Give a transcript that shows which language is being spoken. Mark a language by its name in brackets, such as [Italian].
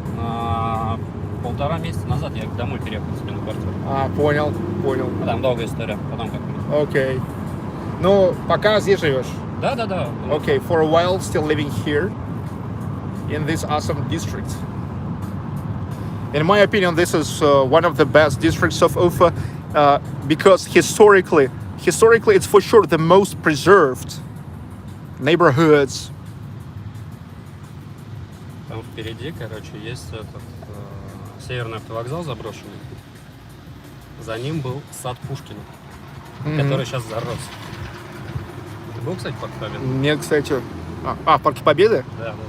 [Russian] 1,5 месяца назад я домой переехал себе на квартиру. Понял. А там долгая история, потом как-нибудь. Окей. Ну, пока здесь живешь? Да. [English] Okay, for a while still living here in this awesome district. In my opinion, this is one of the best districts of Ufa because historically it's for sure the most preserved neighborhoods. [Russian] Там впереди, короче, есть этот северный автовокзал заброшенный. За ним был сад Пушкина, который сейчас зарос. Ты был, кстати, в Парке Победы? Нет, кстати. В Парке Победы? Да.